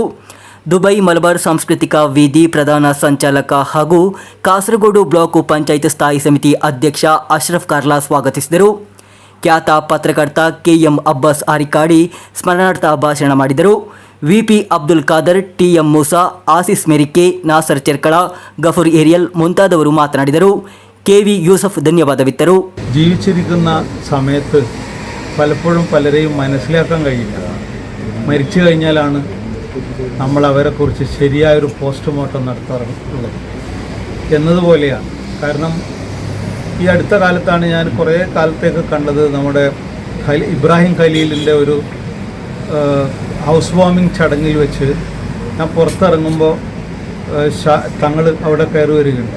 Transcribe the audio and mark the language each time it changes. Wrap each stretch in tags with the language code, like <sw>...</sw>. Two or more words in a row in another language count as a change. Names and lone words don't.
<kn>ದುಬೈ ಮಲಬಾರ್ ಸಾಂಸ್ಕೃತಿಕ ವೇದಿ ಪ್ರಧಾನ ಸಂಚಾಲಕ ಹಾಗೂ ಕಾಸರಗೋಡು ಬ್ಲಾಕ್ ಪಂಚಾಯತ್ ಸ್ಥಾಯಿ ಸಮಿತಿ ಅಧ್ಯಕ್ಷ ಅಶ್ರಫ್ ಕಾರ್ಲಾ ಸ್ವಾಗತಿಸಿದರು. ಖ್ಯಾತ ಪತ್ರಕರ್ತ ಕೆಎಂ ಅಬ್ಬಾಸ್ ಆರಿಕಾಡಿ ಸ್ಮರಣಾರ್ಥ ಭಾಷಣ ಮಾಡಿದರು. ವಿಪಿ ಅಬ್ದುಲ್ ಖಾದರ್, ಟಿಎಂ ಮೂಸಾ, ಆಸಿಸ್ ಮೆರಿಕೆ, ನಾಸರ್ ಚೆರ್ಕಳ, ಗಫೂರ್ ಏರಿಯಲ್ ಮುಂತಾದವರು ಮಾತನಾಡಿದರು. KV യൂസഫ് ധന്യവാദവിത്തರು.</kn> <ml>ജീവിച്ചിരിക്കുന്ന സമയത്ത് പലപ്പോഴും പലരെയും മനസ്സിലാക്കാൻ കഴിയില്ല. മരിച്ചു കഴിഞ്ഞാലാണ് നമ്മൾ അവരെക്കുറിച്ച് ശരിയായൊരു പോസ്റ്റ്മോർട്ടം നടത്താറുള്ളത് എന്നതുപോലെയാണ്. കാരണം ഈ അടുത്ത കാലത്താണ് ഞാൻ കുറേ കാലത്തേക്ക് കണ്ടത് നമ്മുടെ ഇബ്രാഹിം ഖലീലിൻ്റെ ഒരു ഹൗസ് വാമിംഗ് ചടങ്ങിൽ വെച്ച് ഞാൻ പുറത്തിറങ്ങുമ്പോൾ തങ്ങൾ അവിടെ കയറി വരികയുണ്ടായി.</ml>